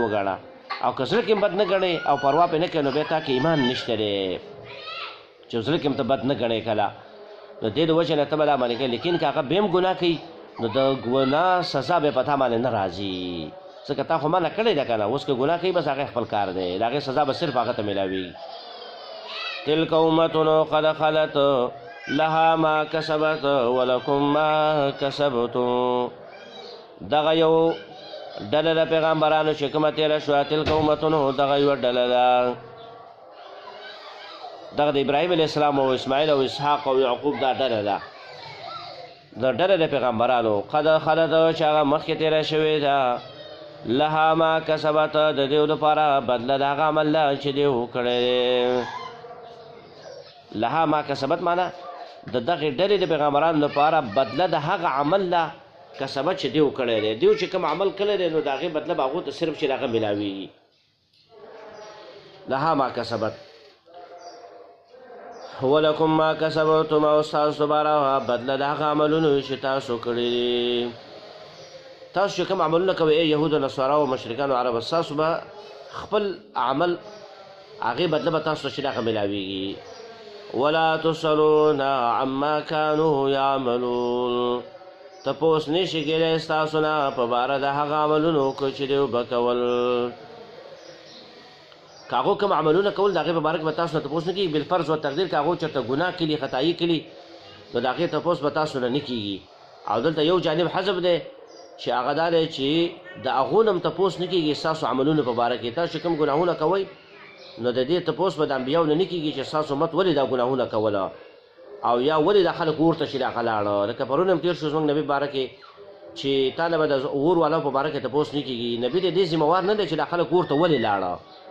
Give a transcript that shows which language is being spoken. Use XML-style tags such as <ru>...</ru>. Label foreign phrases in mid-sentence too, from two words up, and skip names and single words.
<ps>وګڼه او که زړه کې بد نه ګڼې او پروا پې نه کوې نو بیا تا کې ایمان نشته دی چې زړه کې ته بد نه ګڼې کله نو دې د وجې نه ته به دا باندې کوې لیکن که هغه بیا هم ګناه کوي نو د ګناه سزا بیا په تا باندې نه راځي ځکه تا خو منع کړې ده که نه اوس که ګناه کوي بس هغه خپل کار دی د هغې سزا به صرف هغه ته میلاوي</ps> <ar>تلک امتون قد خلت لها ما کسبت ولکم ما کسبتم</ar> <ps>دغه یو ډله د پیغمبرانو چې کومه تېره شوه</ps> <ar>تلک امتونو</ar> <ps>دغه یوه ډله ده دغه د ابراهیم</ps> <ar>علیه السلام</ar> <ps>او اسماعیل او اسحاق او یعقوب دا ډله ده د ډله د پیغمبرانو</ps> <ar>قد خلت</ar> <ps>چې هغه مخکې تېره شوې ده</ps> <ar>لها ما کسبت</ar> <ps>د دې لپاره بدله د هغه عمل ده چې دې وکړی</ps> <ar>لها ما کسبت</ar> <ps>معنا د دغې ډلې د پیغمبرانو لپاره بدله د هغه عمل ده کسبت چې دیو کړی دی دیو چې کوم عمل کړی دی نو د هغې بدله به هغو ته صرف چې د هغه میلاویږي</ps> <ar>لها ما کسبت ولکم ما کسبتم</ar> <ps>او ستاسو لپاره بدله د هغه عملونو چې تاسو کړي دي تاسو چې کوم عملونه کوئ یهودو نصارا او مشرکانو عرب ستاسو به خپل عمل هغې بدله به تاسو ته چې د هغه میلاویږي</ps> <ar>ولا تسألون عما كانوا يعملون</ar> <ps>تپوس نشي کېدی ستاسو نه په باره د هغه عملونو که چې دوی به کول که هغو کوم عملونه کول د هغې په باره کې به تاسو نه تپوس نه کېږي بالفرض و تقدیر که هغو چېرته ګناه کلي خطایي کلي نو د هغې تپوس به تاسو نه نه کېږي او دلته یو جانب حذف دی چې هغه دا دی چې د هغو نه هم تپوس نه کېږي ستاسو عملونو په باره کې تاسو چې کوم ګناهونه کوئ نو د دې تپوس به د انبیاو نه نه کېږي چې ستاسو امت ولې دا ګناهونه کوله او یا ولې دا خلک اور ته چې دا لاړه لکه پرون هم تېر شو زموږ نبي باره کې چې تا نه به د اور والاو په باره کې تپوس نه کېږي نبي د دې ذمهوار نه دی چې دا خلک اور ته ولې لاړه</ps>